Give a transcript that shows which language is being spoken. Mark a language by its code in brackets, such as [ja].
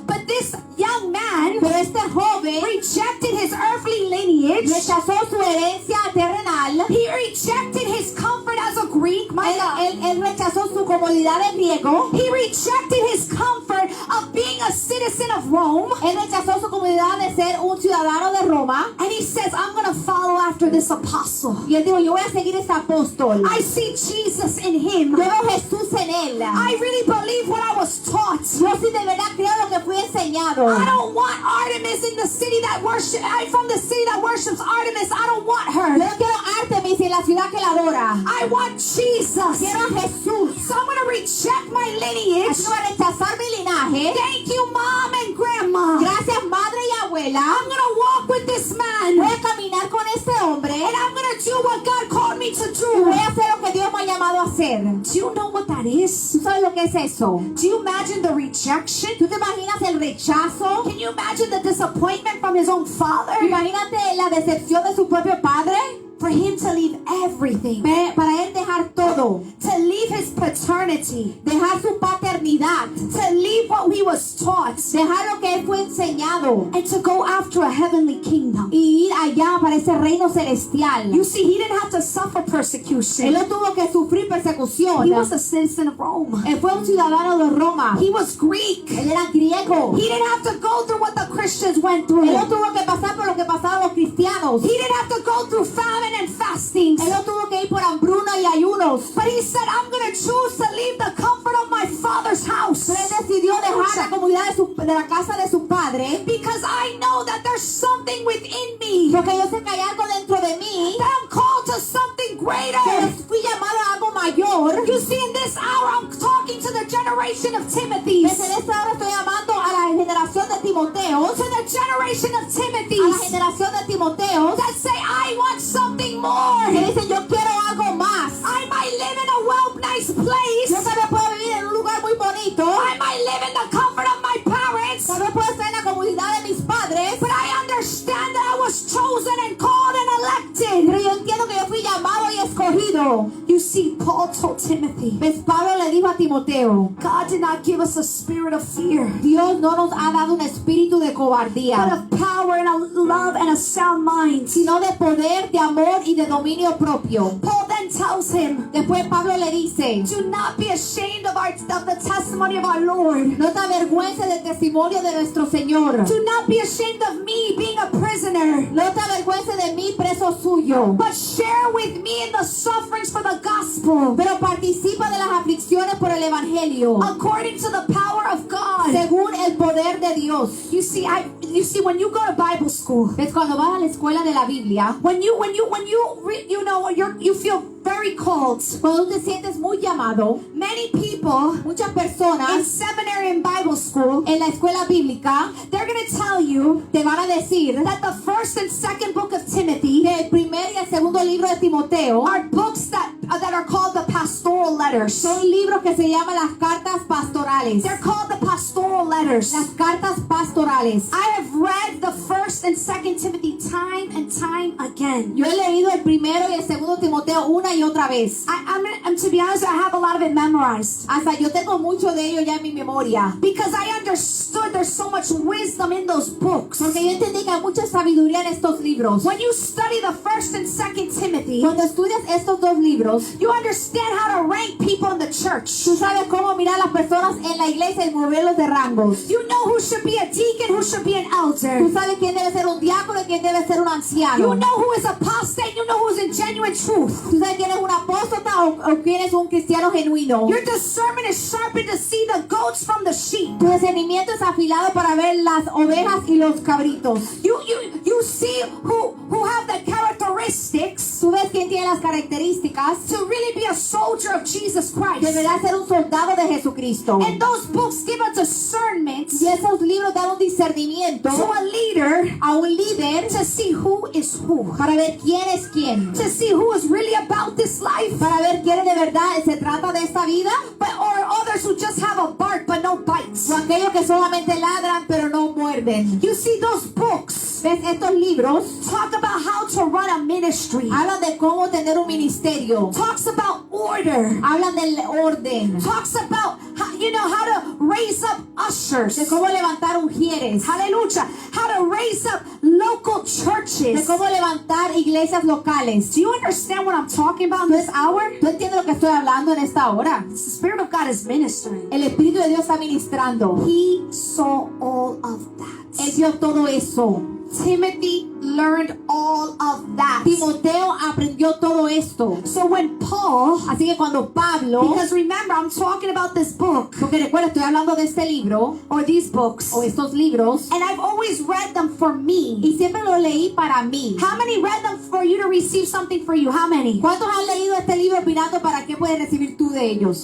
[en] But this young man [es] Pero este joven [en] rejected his earthly lineage. [es] rechazó su herencia terrenal. [en] He rejected his comfort as a Greek. My God. [es] Él rechazó su comodidad de griego. [en] He rejected his comfort of being a citizen of Rome. [es] Él rechazó su comodidad de ser un ciudadano de Roma. [en] And he says, I'm going to follow after this apostle. [es] Y él dijo, yo voy a seguir este apóstol. [en] I see Jesus in him. [es] Yo veo Jesús en él. [en] I really believe what I was taught. [es] Yo sí de verdad creo lo que fui enseñado. [en] I don't want Artemis in the city that I'm from the city that worships Artemis. I don't want her. [es] Yo no quiero Artemis en la ciudad que la adora. [en] I want Jesus. [es] Quiero a Jesús. [en] So I'm going to reject my lineage. [es] Así que voy a rechazar mi linaje. [en] Thank you, Mom and Grandma. [es] Gracias, madre y abuela. [en] I'm going to walk with this man. [es] Voy a caminar con este hombre. [en] And I'm going to do what God called me to [es] Y [en] do. [es] voy a hacer lo que Dios me ha llamado a hacer. [en] Do you know what that is? [es] ¿Tú sabes lo que es eso? [en] Do you imagine the rejection? [es] ¿Tú te imaginas el rechazo? [en] Can you imagine the disappointment from his own father? [es] Imagínate la decepción de su propio padre. [en] For him to leave everything. [es] para él dejar todo, [en] To leave his paternity. [es] dejar su paternidad, [en] To leave what he was taught. [es] dejar lo que él fue enseñado [en] And to go after a heavenly kingdom. [es] y ir allá para ese reino celestial. [en] You see, he didn't have to suffer [es] Él [en] persecution. [es] no tuvo que sufrir persecución. [en] He was a citizen of Rome. [es] Él fue un ciudadano de Roma. [en] He was Greek. [es] Él era griego. [en] He didn't have to go through what the Christians went through. [es] Él no tuvo que pasar por lo que pasaron los cristianos. [en] He didn't have to go through famine and fastings. [es] Él no tuvo que ir por hambruna y ayunos. [en] But he said, I'm going to choose to leave the comfort of my father's house. [es] Pero él decidió dejar la comunidad de la casa de su padre. [en] Because I know that there's something within me. [es] Porque yo sé que hay algo dentro de mí. [en] That I'm called to something [es] Que [en] greater. [es] fui llamado a algo mayor. [en] You see, in this hour, I'm talking to the generation of Timothy's. [es] Desde esta hora estoy llamando a la generación de Timoteos. [en] To the generation of [es] A la [en] Timothy's. [es] generación de Timoteos. [en] That say, I want something more. [es] Que dicen yo quiero algo más. [en] I might live in a nice [es] Yo [en] place. [es] tal vez puedo vivir en un lugar muy bonito. [en] I might live in the comfort of my parents. [es] Tal vez puedo estar en la comunidad de mis padres. [en] But I understand that I was chosen and called and elected. [es] Pero yo entiendo que yo fui llamado y escogido. [en] You see, Paul told Timothy, [es] ¿Ves? Pablo le dijo a Timoteo, [en] God did not give us a spirit of fear, [es] Dios no nos ha dado un espíritu de [en] but [es] cobardía, [en] of power and of love and a sound mind. [es] sino de poder, de amor y de dominio propio. [en] Paul then tells him, [es] Después Pablo le dice, [en] do not be ashamed of the testimony of our Lord. [es] no te avergüences del testimonio de nuestro Señor. [en] Do not be ashamed of me being a prisoner, [es] No te avergüences de mí, preso suyo. [en] but share with me in the sufferings for the gospel, [es] Pero participa de las aflicciones por el Evangelio, [en] according to the power of God. [es] según el poder de Dios. [en] You see, when you go to Bible school, [es] ¿Ves? Cuando vas a la escuela de la Biblia, [en] you feel very called. [es] cuando tú te sientes muy llamado, [en] Many people [es] muchas [en] in [es] personas [en] seminary and Bible school, [es] en la escuela bíblica [en] they're going to tell you [es] te van a decir [en] that the first and second book of Timothy [es] que el primer y el segundo libro de Timoteo [en] are books that are called the pastoral letters. [es] son libros que se llaman las cartas pastorales. [en] They're called the pastoral letters. [es] Las cartas pastorales. [en] I have read the first and second Timothy time and time again. [es] Yo he leído el primero y el segundo Timoteo una y otra vez. [en] I'm to be honest, I have a lot of it memorized. [es] Hasta yo tengo mucho de ello ya en mi memoria. [en] Because I understood there's so much wisdom in those books. [es] Porque yo entendí que hay mucha sabiduría en estos libros. [en] When you study the first and second Timothy, [es] Cuando estudias estos dos libros, [en] you understand how to rank people in the church. [es] tú sabes cómo mirar a las personas en la iglesia y moverlos de rangos. [en] You know who should be a deacon, who should be an [es] Tú [en] elder. [es] sabes quién debe ser un diácono y quién debe ser un anciano. [en] You know who is apostate, you know who is in genuine truth. [es] Tú sabes quién es un apóstata o quién es un cristiano genuino. [en] Your discernment is sharpened to see the goats from the sheep. [es] Tu discernimiento es afilado para ver las ovejas y los cabritos. [en] You see who have the characteristics [es] Tú ves quién tiene las características [en] to really be a soldier of Jesus Christ. [es] deberá ser un soldado de Jesucristo. [en] And those books give a discernment [es] Y esos libros dan un discernimiento [en] to a leader [es] a un líder [en] to see who is who. [es] para ver quién es quién. [en] To see who is really about this life. [es] Para ver quién de verdad se trata de esta vida. [en] Or others who just have a bark but no bites. [es] O aquellos que solamente ladran pero no muerden. [en] You see, those books [es] ¿Ves? Estos libros [en] talk about how to run a ministry. [es] hablan de cómo tener un ministerio. [en] Talks about order. [es] Hablan del orden. [en] Talks about how to raise up ushers. [es] De cómo levantar ujieres. [en] Hallelujah. How to raise up local [es] De [en] churches. [es] cómo levantar iglesias locales. [en] Do you understand what I'm talking about in this hour? [es] ¿Tú entiendes lo que estoy hablando en esta hora? [en] The Spirit of God is ministering. [es] El Espíritu de Dios está ministrando. [en] He saw all of that. [es] Él vio todo eso. [en] Timothy learned all of that. [es] Timoteo aprendió todo esto. [en] So when Paul, [es] Así que cuando Pablo, [en] because remember, I'm talking about this book [es] porque recuerda, estoy hablando de este libro [en] or these books, [es] o estos libros [en] and I've always read them for me. [es] y siempre los leí para mí. [en] How many read them for you to receive something for you? How many? [es] ¿Cuántos han leído este libro opinando para qué puedes recibir tú de ellos?